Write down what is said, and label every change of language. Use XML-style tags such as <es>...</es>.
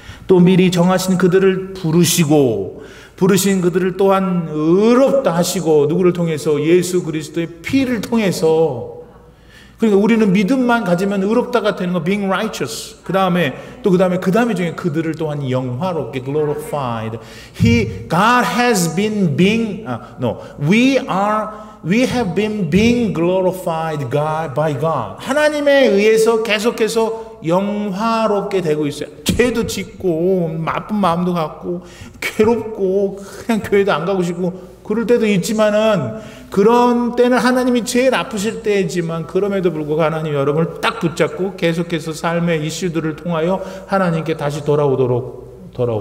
<ko>또 미리 정하신 그들을 부르신 그들을 또한 의롭다 하시고, 누구를 통해서? 예수 그리스도의 피를 통해서. 그러니까 우리는 믿음만 가지면 의롭다가 되는 거, being righteous. 그 다음에 중에 그들을 또한 영화롭게, glorified.</ko> <en>God has been we have been being glorified by God.</en> <ko>하나님에 의해서 계속해서 영화롭게 되고 있어요. 죄도 짓고 나쁜 마음도 갖고 괴롭고 그냥 교회도 안 가고 싶고 그럴 때도 있지만은, 그런 때는 하나님이 제일 아프실 때이지만 그럼에도 불구하고 하나님 여러분을 딱 붙잡고 계속해서 삶의 이슈들을 통하여 하나님께 다시 돌아오도록.</ko>